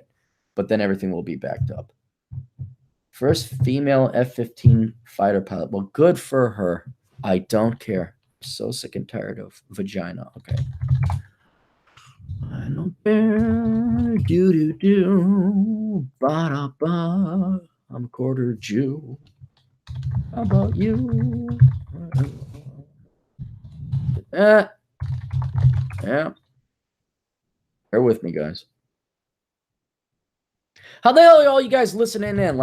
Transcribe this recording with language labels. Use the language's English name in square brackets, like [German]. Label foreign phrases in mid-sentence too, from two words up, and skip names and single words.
[English] But then everything will be backed up. First female F-15 fighter pilot. Well, good for her. I don't care. I'm so sick and tired of vagina. Okay. I don't care. Do. Ba-da-ba. I'm a quarter Jew. How about you? Yeah. Bear with me, guys. How the hell are all you guys listening in?